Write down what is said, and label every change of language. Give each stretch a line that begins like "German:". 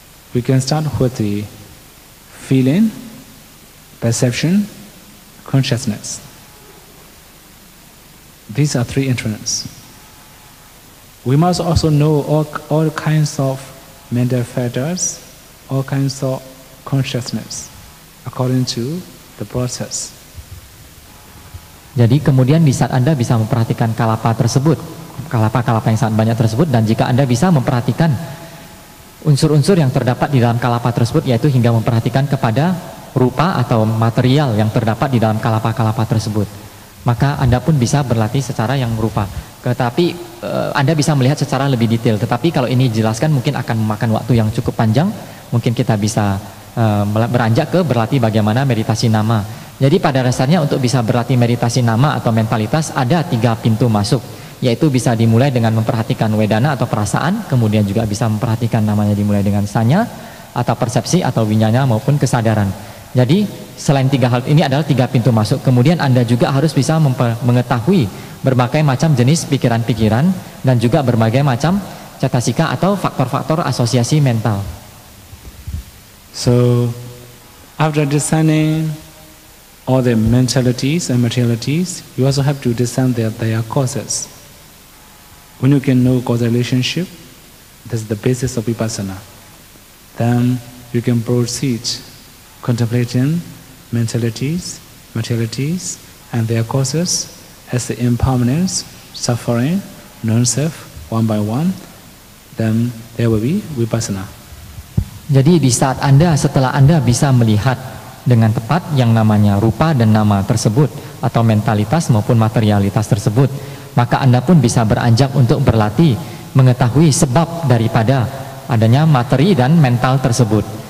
English: We can start with the feeling, perception, consciousness. These are 3 entrance. We must also know all kinds of mental factors, all kinds of consciousness, according to the process.
Indonesian: Jadi kemudian di saat Anda bisa memperhatikan kalapa tersebut, kalapa-kalapa yang sangat banyak tersebut, dan jika Anda bisa memperhatikan unsur-unsur yang terdapat di dalam kalapa tersebut, yaitu hingga memperhatikan kepada rupa atau material yang terdapat di dalam kalapa-kalapa tersebut, maka Anda pun bisa berlatih secara yang rupa. Tetapi Anda bisa melihat secara lebih detail. Tetapi kalau ini dijelaskan mungkin akan memakan waktu yang cukup panjang. Mungkin kita bisa beranjak ke berlatih bagaimana meditasi nama. Jadi pada dasarnya untuk bisa berlatih meditasi nama atau mentalitas ada 3 pintu masuk, yaitu bisa dimulai dengan memperhatikan wedana atau perasaan, kemudian juga bisa memperhatikan namanya dimulai dengan sanya atau persepsi atau winyanya maupun kesadaran. Jadi selain 3 hal ini adalah 3 pintu masuk. Kemudian Anda juga harus bisa mengetahui berbagai macam jenis pikiran-pikiran dan juga berbagai macam cetasika atau faktor-faktor asosiasi mental.
English: So after discerning all the mentalities and materialities, you also have to discern their causes. When you can know cause relationship, that's the basis of vipassana. Then you can proceed contemplating mentalities, materialities, and their causes as the impermanence, suffering, non-self, one by one. Then there will be vipassana.
Indonesian: Jadi di saat setelah Anda bisa melihat dengan tepat yang namanya rupa dan nama tersebut atau mentalitas maupun materialitas tersebut, maka Anda pun bisa beranjak untuk berlatih mengetahui sebab daripada adanya materi dan mental tersebut.